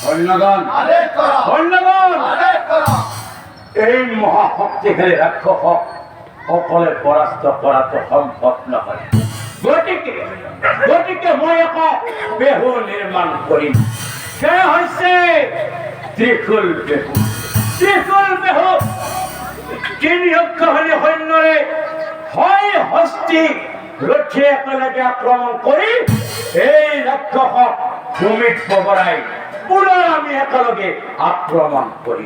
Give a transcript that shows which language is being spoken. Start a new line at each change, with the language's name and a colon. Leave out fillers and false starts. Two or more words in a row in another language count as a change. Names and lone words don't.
Assamese: সৈন্যগণ সৈন্যগণ এই মহাশক্তিশালী রাক্ষস সকলে পরাস্ত করা তো সম্ভৱ নহয়। গতিকে মই আকৌ বেহু নিৰ্মাণ কৰিম। সেয়া হৈছে ত্ৰিশূল বেহু। ত্ৰিশূল বেহু তিনি অক্ষশালী সৈন্যৰে হয় হস্তি ৰথী একেলগে আক্ৰমণ কৰি এই ৰাক্ষসক ভূমিত বগৰাই পুনৰ আমি একেলগে আক্ৰমণ কৰিম।